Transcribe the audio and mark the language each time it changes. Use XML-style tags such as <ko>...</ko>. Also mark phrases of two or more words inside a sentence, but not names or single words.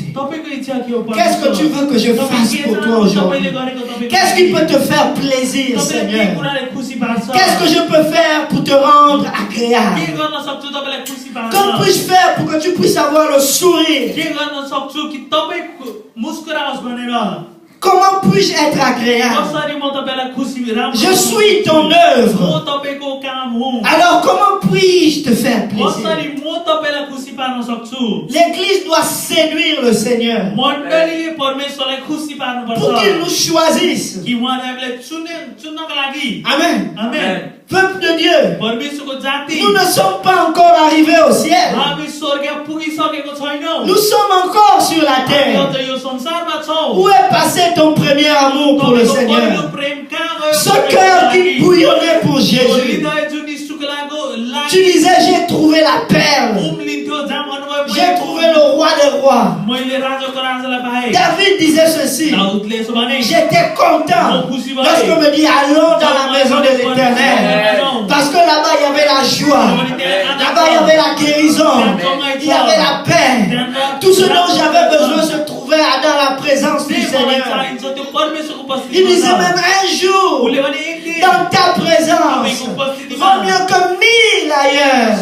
<ne>तपाईको इच्छा के हो</ne> <fr>Qu'est-ce que tu veux que je fasse pour toi aujourd'hui? Qu'est-ce qui peut te faire plaisir, Seigneur? Qu'est-ce que je peux faire pour te rendre agréable? Que puis-je faire pour que tu puisses avoir le sourire? Comment puis-je être agréable? Je suis ton œuvre. Alors comment puis-je te faire plaisir?</fr> <ne>पार्न सक्छु</ne> <fr>L'église doit séduire le Seigneur</fr> <ne>मण्डलीले परमेश्वरलाई खुसी पार्नुपर्छ</ne> <fr>pour qu'il nous choisisse.</fr> <ne>कि उहाँले हामीलाई चुन्नको लागि</ne> <fr>Amen.</fr> <ne>आमेन</ne> <fr>Peuple de Dieu,</fr> <ne>परमेश्वरको जाति</ne> <fr>nous ne sommes pas encore arrivés au ciel.</fr> <ne>हामी स्वर्ग पुगिसकेको छैनौँ</ne> <fr>Nous sommes encore sur la</fr> <ne>हामी</ne> <fr>terre.</fr> <ne>अझ यो संसारमा छौँ</ne> <fr>Où est passé ton premier amour pour le</fr> <ne>तपाईँको पहिलो</ne> <fr>Seigneur?</fr> <ne>प्रेम कहाँ गयो</ne> <fr>Ce cœur qui bouillonnait pour Jésus.</fr> <ne>हृदय जुन ईशुको लागि</ne> <fr>Tu disais, j'ai trouvé la perle.</fr> <ne>उम्लिन्थ्यो जहाँ भन्नुभयो</ne> <fr>J'ai trouvé le roi des rois.</fr> <ne>मैले राजाको राजालाई पाएँ</ne> <fr>David disait ceci.</fr> <ne>दाउदले यसो भने</ne> <fr>J'étais content lorsqu'on me dit allons dans la maison de l'Éternel. Parce que là-bas il y avait la joie. Là-bas il y avait la guérison. Il y avait la paix. Tout ce dont j'avais besoin se trouvait dans la présence du Seigneur. Il disait même un jour dans ta présence vaut mieux que 1000 ailleurs.</fr>